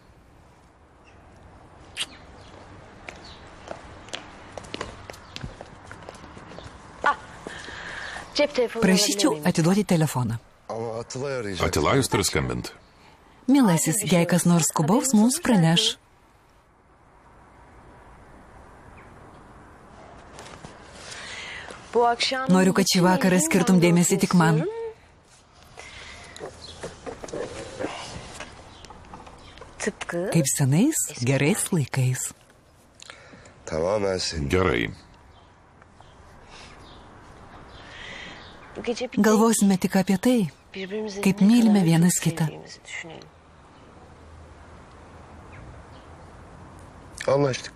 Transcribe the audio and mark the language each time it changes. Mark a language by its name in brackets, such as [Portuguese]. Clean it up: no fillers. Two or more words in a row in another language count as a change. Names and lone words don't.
[Turkish] cep telefonu [Lithuanian] Prašyčiau atiduoti telefoną. [Turkish] Ama Atılay arayacak. [Lithuanian] Atilajus turi skambinti. Mielasis, jei kas nors skubaus, mums praneš. [Turkish] Bu akşam [Lithuanian] Noriu, kad šį vakarą skirtum dėmesį tik man. [Turkish] Tıpkı [Lithuanian] Kaip senais, gerais laikais. [Turkish] Tamamen senin. [Lithuanian] Gerai. [Turkish] bu gece bir [Lithuanian] Galvosime tik apie tai, [Turkish] birbirimizi [Lithuanian] kaip [Turkish] ne [Lithuanian] mylime [Turkish] kadar [Lithuanian] vienas [Turkish] çok [Lithuanian] kitą. [Turkish] sevdiğimizi düşünelim. Anlaştık.